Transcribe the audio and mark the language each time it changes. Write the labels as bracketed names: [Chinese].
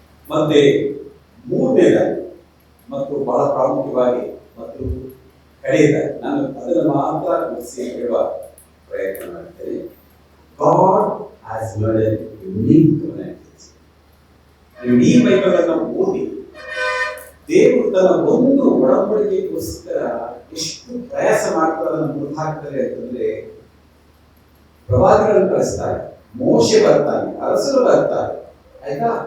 [Kannada] ಮತ್ತೆ ಮೂರನೇದಾಗಿ ಮತ್ತು ಬಹಳ ಪ್ರಾಮುಖ್ಯವಾಗಿ ಮತ್ತು ಕಡೆಯದಾಗಿ ನಾನು ಅದನ್ನು ಮಾತ್ರ ಮುಗಿಸಿ ಹೇಳುವ ಪ್ರಯತ್ನ ಮಾಡ್ತೇನೆ. [English] God has made a unique covenant. [Kannada] ಈ ಬೈಬಲ್ ಅನ್ನು ಓದಿ ದೇವರು ತನ್ನ ಒಂದು ಒಡಂಬಡಿಕೆಗೋಸ್ಕರ ಎಷ್ಟು ಪ್ರಯಾಸ ಮಾಡ್ತಾರೆ ಅನ್ನೋದು ಹಾಕ್ತಾರೆ ಅಂತಂದ್ರೆ, ಪ್ರವಾದಿಗಳನ್ನು ಕಳಿಸ್ತಾರೆ, ಮೋಶೆ ಬರ್ತಾನೆ, ಅರಸರು ಬರ್ತಾರೆ, ಆಯ್ತಾ?